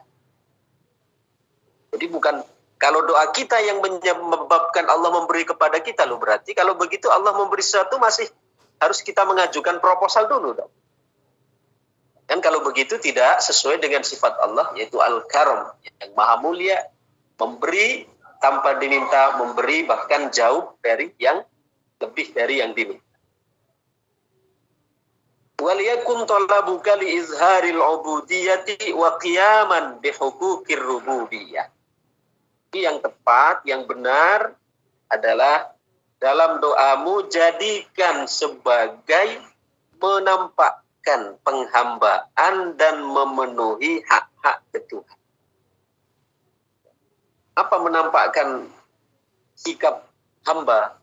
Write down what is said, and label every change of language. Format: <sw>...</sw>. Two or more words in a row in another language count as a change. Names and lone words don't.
<id>Jadi bukan kalau doa kita yang menyebabkan Allah memberi kepada kita, loh, berarti kalau begitu Allah memberi sesuatu masih harus kita mengajukan proposal dulu dong. Kan kalau begitu tidak sesuai dengan sifat Allah, yaitu al-karam, yang maha mulia, memberi tanpa diminta, memberi bahkan jauh dari yang lebih dari yang diminta.</id> <ar>وليكن طلبك لإظهار العبودية وقياما بحقوق الربوبية.</ar> <id>Yang tepat, yang benar adalah dalam doamu jadikan sebagai menampakkan penghambaan dan memenuhi hak-hak Tuhan. Apa menampakkan sikap hamba?</id>